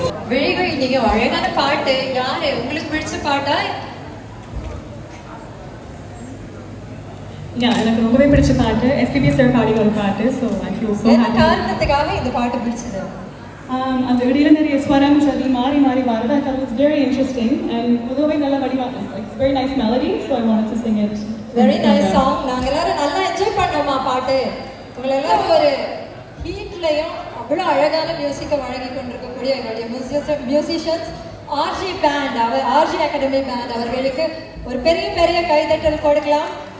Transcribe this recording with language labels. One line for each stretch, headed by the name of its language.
Tamil: விழிகள் நீங்க அழகான பாட்டு யாரு உங்களுக்கு பிடிச்ச பாட்டா? எனக்கு ரொம்பவே பிடிச்ச பாட்டு எஸ்பிபி சார் பாடிய ஒரு பாட்டு.
English: So I feel so happy.
Tamil: காரணத்துக்காக இந்த பாட்டு பிடிச்சது அந்த இடையில நிறைய ஸ்வரம் சொல்லி மாறி மாறி வருது.
English: I thought it was very interesting and
Tamil: ரொம்பவே நல்ல வடிவாக
English: it's very nice melody, so I wanted to sing it. Very nice song.
Tamil: நாங்க எல்லாரும் நல்லா என்ஜாய் பண்ணோமா பாட்டு. உங்களை எல்லாரும் ஒரு ஹீட்லயும் அவ்வளோ அழகான மியூசிக்கை வழங்கி கொண்டிருக்கக்கூடிய எங்களுடைய musicians RJ pant RJ academy pant அவர்களுக்கு ஒரு பெரிய பெரிய கைதட்டல் கொடுக்கலாம்.